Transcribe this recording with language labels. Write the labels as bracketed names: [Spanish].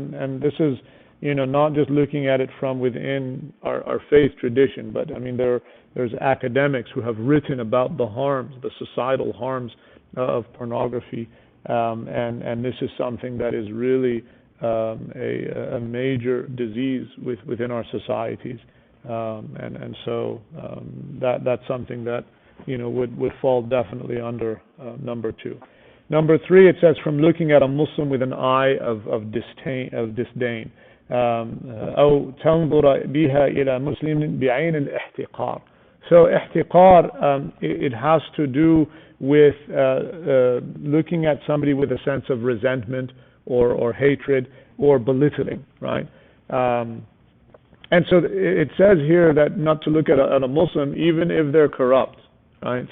[English] And this is, not just looking at it from within our faith tradition, but I mean there's academics who have written about the harms, the societal harms of pornography, and this is something that is really a major disease within our societies. And so that's something that would fall definitely under number 2. Number 3, it says from looking at a Muslim with an eye of disdain. [Arabic] أو تنظر بها إلى مسلم بعين الاحتقار. [English] So ihtiqar, it has to do with looking at somebody with a sense of resentment or hatred or belittling, right? And so it says here that not to look at a Muslim even if they're corrupt, right?